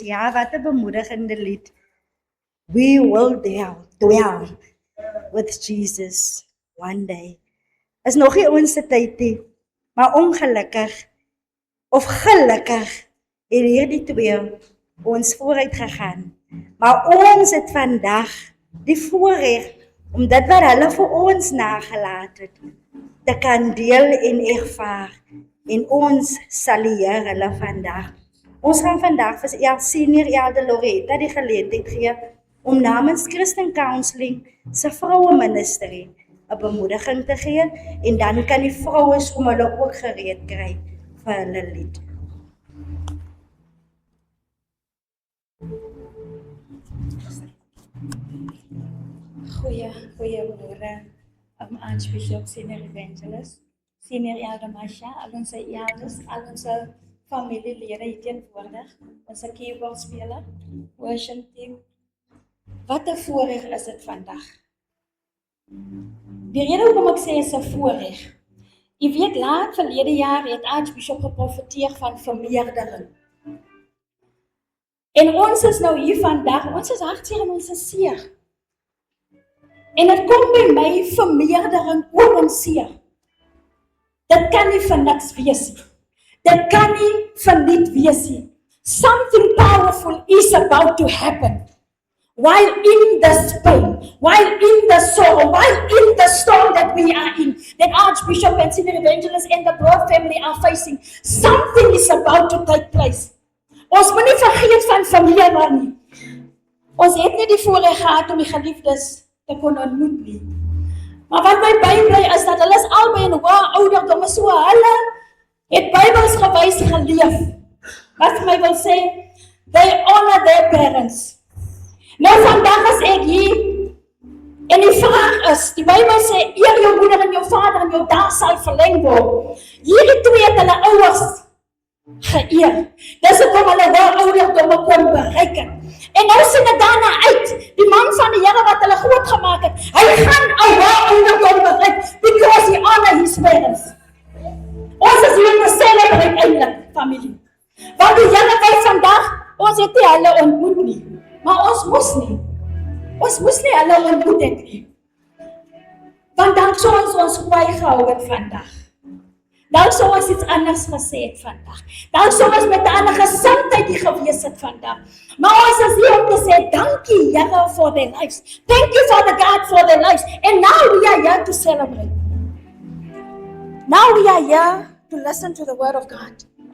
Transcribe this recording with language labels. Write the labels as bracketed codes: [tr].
[af] Ja, wat 'n bemoedigende lied. [en] We will dwell with Jesus one day. [af] Is nog nie ons se tyd nie, maar ongelukkig of gelukkig het hierdie twee ons vooruit gegaan. Maar ons het vandag die voorreg om dit wat hulle vir ons nagelaat het, te kan deel en ervaar. En ons sal hier hulle vandag. Ons gaan vandag vir senior Elder Loretta die geleentheid gee om namens Christian Counseling se vroue ministerie 'n bemoediging te gee, en dan kan die vroue om hulle ook gereed kry vir hulle lied. Goeiemôre, Archbishop, Senior Evangelist, Senior Elder Masha, al ons elders, al ons familielede hier teenwoordig, ons keyboardspeler, worship team. Wat 'n voorreg is dit vandag. Die rede hoekom ek sê is 'n voorreg. Jy weet, laat verlede jaar het Archbishop geprofeteer van vermeerdering. En ons is nou hier vandag, ons is hartseer en ons is seer. En het kom by my vermeerdering oor ons seer. Dit kan nie vir niks wees nie. Dit kan nie verniet wees nie. [en] Something powerful is about to happen. while in this pain, while in the sorrow, while in the storm that we are in, that Archbishop and Senior Evangelist and the Broad family are facing, something is about to take place. [af] Ons moet nie vergeet van familie nie. Ons het nie die voorreg gehad om die geliefdes te kon ontmoet nie. Maar wat my bybly is dat hulle is albei in hoë ouderdom, so hulle het Bybels gewys geleef. Wat my wil sê, [en] they honor their parents. [af] Nou vandag as ek hier, en die vraag is, die Bybel sê, eer jou moeder en jou vader en jou dag sal verleng word. Hierdie twee het hulle ouers geëer. Dis hoekom hulle hoë ouderdom kon bereik het. En nou sien dit daarna uit, die man van die Here wat hulle groot gemaak het, hy gaan 'n hoë ouderdom bereik, [en] because he honor his parents. [af] Ons is hier te celebrate eindelijk, familie. Want die Here weet vandag, ons het nie hulle ontmoet nie. Maar ons moes nie. Ons moes nie hulle ontmoet het nie. Want dan sou ons kwaai gehou het vandag. Dan sou ons iets anders gesê het vandag. Dan sou ons met 'n ander gesindheid hier gewees het vandag. Maar ons is hier om te sê, dankie Here [en] for their lives. Thank you Father God for their lives. And now we are here to celebrate. Now we are here to listen to the word of God.